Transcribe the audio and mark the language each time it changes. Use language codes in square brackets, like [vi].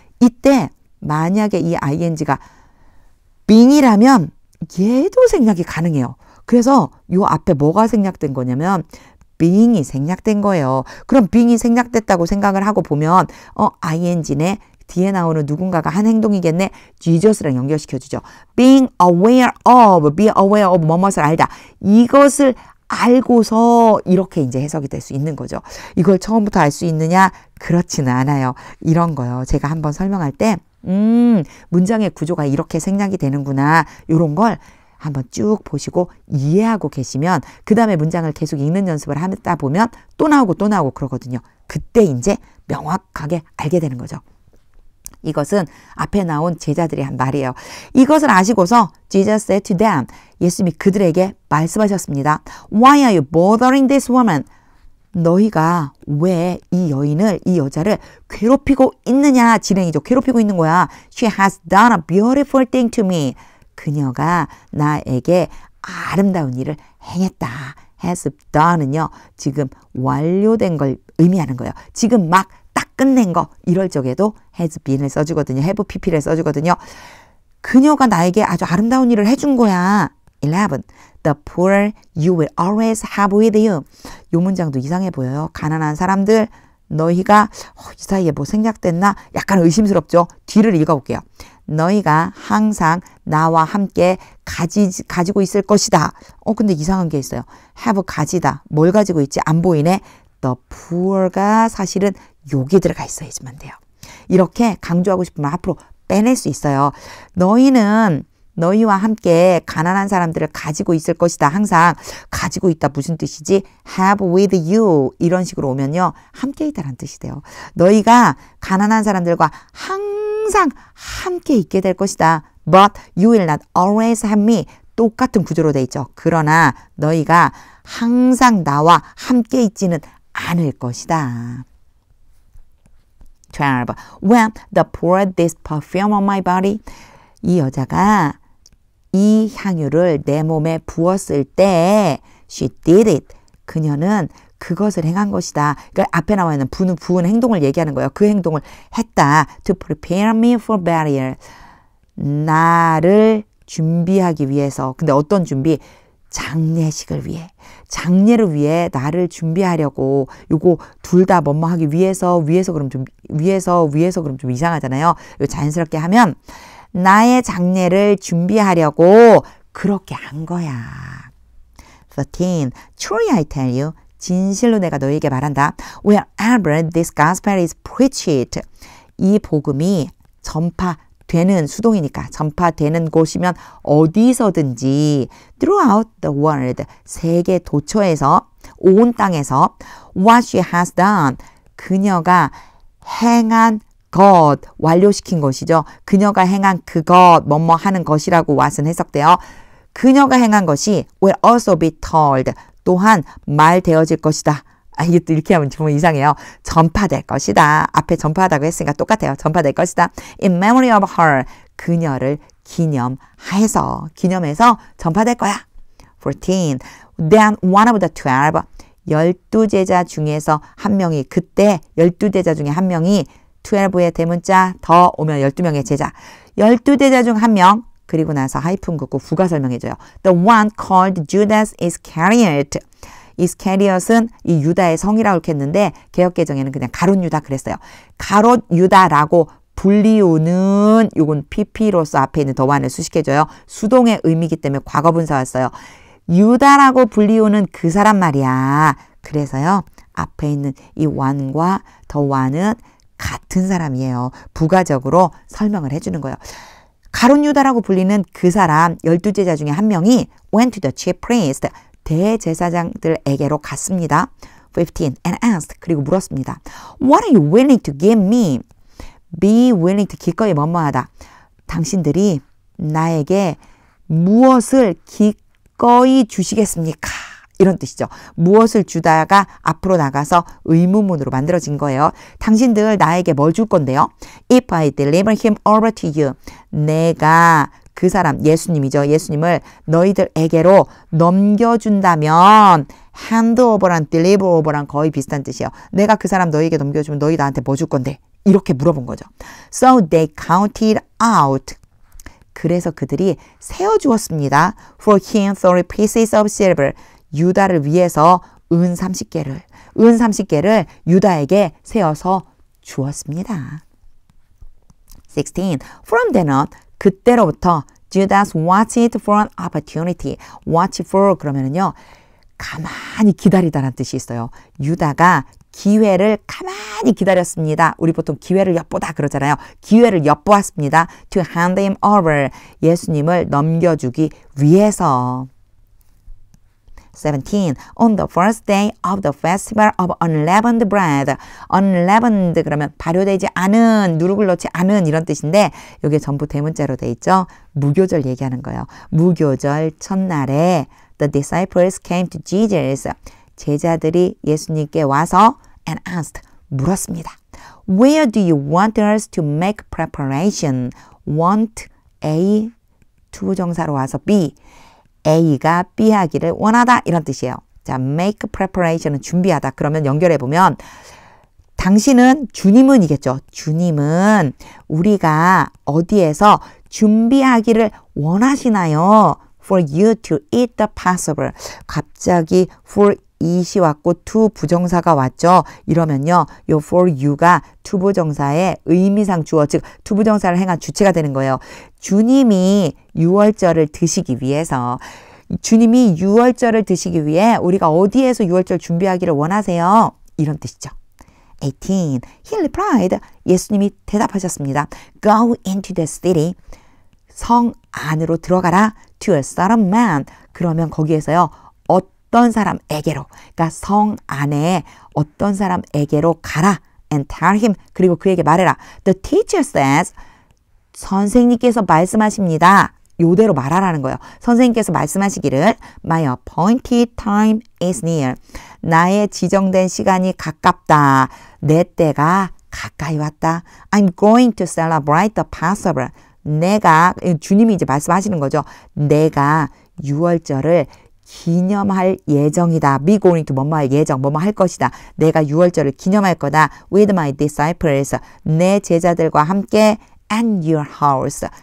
[ko] 이때 만약에 이 ing가 being이라면 얘도 생략이 가능해요. 그래서 요 앞에 뭐가 생략된 거냐면 being이 생략된 거예요. 그럼 being이 생략됐다고 생각을 하고 보면 ing네 뒤에 나오는 누군가가 한 행동이겠네. Jesus랑 연결시켜주죠. [en] Being aware of, be aware of [ko] 뭐뭇을 알다. 이것을 알고서 이렇게 이제 해석이 될 수 있는 거죠. 이걸 처음부터 알 수 있느냐? 그렇지는 않아요. 이런 거요. 제가 한번 설명할 때 문장의 구조가 이렇게 생략이 되는구나. 이런 걸 한번 쭉 보시고 이해하고 계시면 그 다음에 문장을 계속 읽는 연습을 하다 보면 또 나오고 또 나오고 그러거든요. 그때 이제 명확하게 알게 되는 거죠. 이것은 앞에 나온 제자들이 한 말이에요. 이것을 아시고서 [en] Jesus said to them, [ko] 예수님이 그들에게 말씀하셨습니다. [en] Why are you bothering this woman? [ko] 너희가 왜 이 여인을, 이 여자를 괴롭히고 있느냐? 진행이죠. 괴롭히고 있는 거야. [en] She has done a beautiful thing to me. [ko] 그녀가 나에게 아름다운 일을 행했다. has done은요. 지금 완료된 걸 의미하는 거예요. 지금 막 딱 끝낸 거 이럴 적에도 has been을 써주거든요. have pp를 써주거든요. 그녀가 나에게 아주 아름다운 일을 해준 거야. 11. [en] The poor you will always have with you. [ko] 이 문장도 이상해 보여요. 가난한 사람들 너희가 이 사이에 뭐 생략됐나? 약간 의심스럽죠. 뒤를 읽어볼게요. 너희가 항상 나와 함께 가지고 있을 것이다. 근데 이상한 게 있어요. have 가지다. 뭘 가지고 있지? 안 보이네. The poor가 사실은 여기 들어가 있어야지만 돼요. 이렇게 강조하고 싶으면 앞으로 빼낼 수 있어요. 너희는 너희와 함께 가난한 사람들을 가지고 있을 것이다. 항상 가지고 있다. 무슨 뜻이지? have with you 이런 식으로 오면요. 함께 있다라는 뜻이 돼요. 너희가 가난한 사람들과 항상 함께 있게 될 것이다. [en] But you will not always have me. [ko] 똑같은 구조로 돼 있죠. 그러나 너희가 항상 나와 함께 있지는 않을 것이다. 12. [en] When the poured this perfume on my body. [ko] 이 여자가 이 향유를 내 몸에 부었을 때 [en] she did it. [ko] 그녀는 그것을 행한 것이다. 그러니까 앞에 나와 있는 부은 행동을 얘기하는 거예요. 그 행동을 했다. [en] To prepare me for burial. [ko] 나를 준비하기 위해서. 근데 어떤 준비? 장례식을 위해. 장례를 위해 나를 준비하려고. 요거 둘 다 뭐뭐 하기 위해서 그럼 좀 그럼 좀 이상하잖아요. 이거 자연스럽게 하면 나의 장례를 준비하려고 그렇게 한 거야. [en] 13. Truly I tell you. [ko] 진실로 내가 너에게 말한다. [en] Wherever this gospel is preached. [ko] 이 복음이 전파되는 수동이니까 전파되는 곳이면 어디서든지 [en] throughout the world. [ko] 세계 도처에서 온 땅에서 [en] what she has done. [ko] 그녀가 행한 것, 완료시킨 것이죠. 그녀가 행한 그것, 뭐뭐 하는 것이라고 what은 해석돼요. 그녀가 행한 것이 [en] will also be told. [ko] 또한 말되어질 것이다. 이게 또 이렇게 하면 정말 이상해요. 전파될 것이다. 앞에 전파하다고 했으니까 똑같아요. 전파될 것이다. [en] In memory of her. [ko] 그녀를 기념해서 전파될 거야. [en] 14. Then one of the 12. [ko] 12제자 중에서 한 명이 그때 12제자 중에 한 명이 12의 대문자 더 오면 12명의 제자. 12제자 중 한 명. 그리고 나서 하이픈 긋고 부가 설명해줘요. [en] The one called Judas Iscariot. [ko] 이스카리엇은 이 유다의 성이라고 이렇게 했는데 개역개정에는 그냥 가룟 유다 그랬어요. 가롯 유다라고 불리우는 요건 PP로서 앞에 있는 더 오ne을 수식해줘요. 수동의 의미이기 때문에 과거분사 왔어요. 유다라고 불리우는 그 사람 말이야. 그래서요. 앞에 있는 이 one과 더 one은 같은 사람이에요. 부가적으로 설명을 해주는 거예요. 가룟 유다라고 불리는 그 사람 12제자 중에 한 명이 [en] went to the chief priest. [ko] 대제사장들에게로 갔습니다. 15. [en] And asked. [ko] 그리고 물었습니다. [en] What are you willing to give me? Be willing to [ko] 기꺼이 뭐뭐하다. 당신들이 나에게 무엇을 기꺼이 주시겠습니까? 이런 뜻이죠. 무엇을 주다가 앞으로 나가서 의문문으로 만들어진 거예요. 당신들 나에게 뭘 줄 건데요? [en] If I deliver him over to you. [ko] 내가 그 사람 예수님이죠. 예수님을 너희들에게로 넘겨준다면 handover랑 deliveran 거의 비슷한 뜻이에요. 내가 그 사람 너희에게 넘겨주면 너희 나한테 뭐 줄 건데? 이렇게 물어본 거죠. [en] So they counted out. [ko] 그래서 그들이 세어주었습니다. [en] For him 30 pieces of silver. [ko] 유다를 위해서 은 30개를 유다에게 세어서 주었습니다. [en] 16. From then on. [ko] 그때로부터 [en] Judas watched for an opportunity. Watch for [ko] 그러면은요. 가만히 기다리다라는 뜻이 있어요. 유다가 기회를 가만히 기다렸습니다. 우리 보통 기회를 엿보다 그러잖아요. 기회를 엿보았습니다. [en] To hand him over. [ko] 예수님을 넘겨주기 위해서. 17. [en] On the first day of the festival of unleavened bread. [ko] unleavened 그러면 발효되지 않은, 누룩을 넣지 않은 이런 뜻인데 이게 전부 대문자로 돼 있죠. 무교절 얘기하는 거예요. 무교절 첫날에 [en] the disciples came to Jesus. [ko] 제자들이 예수님께 와서 [en] and asked. [ko] 물었습니다. [en] Where do you want us to make preparation? [ko] Want A 투부정사로 와서 B. A가 B 하기를 원하다 이런 뜻이에요. 자, make preparation은 준비하다. 그러면 연결해보면 당신은 주님은이겠죠. 주님은 우리가 어디에서 준비하기를 원하시나요? [en] For you to eat the Passover. [ko] 갑자기 for it이 왔고 to 부정사가 왔죠. 이러면요. 요 for you가 to 부정사의 의미상 주어 즉 to 부정사를 행한 주체가 되는 거예요. 주님이 유월절을 드시기 위해서 주님이 유월절을 드시기 위해 우리가 어디에서 유월절 준비하기를 원하세요? 이런 뜻이죠. 18. He replied. 예수님이 대답하셨습니다. [en] Go into the city. [ko] 성 안으로 들어가라. [en] To a certain man. [ko] 그러면 거기에서요. 어떤 사람에게로. 그러니까 성 안에 어떤 사람에게로 가라. [en] And tell him. [ko] 그리고 그에게 말해라. [en] The teacher says. [ko] 선생님께서 말씀하십니다. 요대로 말하라는 거예요. 선생님께서 말씀하시기를 [en] My appointed time is near. [ko] 나의 지정된 시간이 가깝다. 내 때가 가까이 왔다. [en] I'm going to celebrate the Passover. [ko] 내가 주님이 이제 말씀하시는 거죠. 내가 유월절을 기념할 예정이다. be going to 뭐뭐 할 예정, 뭐뭐 할 것이다. 내가 유월절을 기념할 거다. [en] with my disciples. [ko] 내 제자들과 함께 [en] and your house.